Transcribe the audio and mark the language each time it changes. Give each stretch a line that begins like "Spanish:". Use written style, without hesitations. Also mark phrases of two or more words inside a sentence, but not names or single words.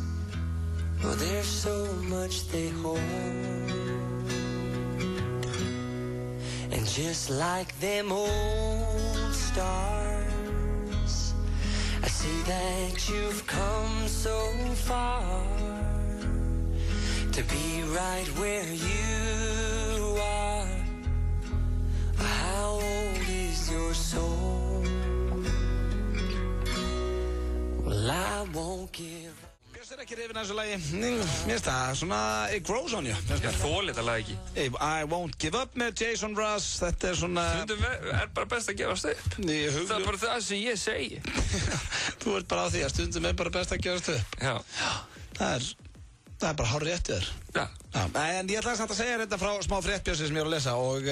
English: Oh, there's so much they hold, and just like them old stars, I see that you've come so far to be right where you are. How old is your soul? Well, I won't give up.
Icelandic: Björns ekki rifin að þessu lagi. Mér finnst það svona,
English: it grows on you.
Icelandic: Ég þoli þetta lag ekki. I won't give up með Jason Mraz. Þetta svona... Stundum bara best að gefast upp. Það bara það sem ég segi. Þú ert bara á því að stundum bara best að gefast upp. Já. Það bara hár rétt þér. Já. En ég ætla að segja þetta frá smá fréttbjössi sem ég er að lesa og...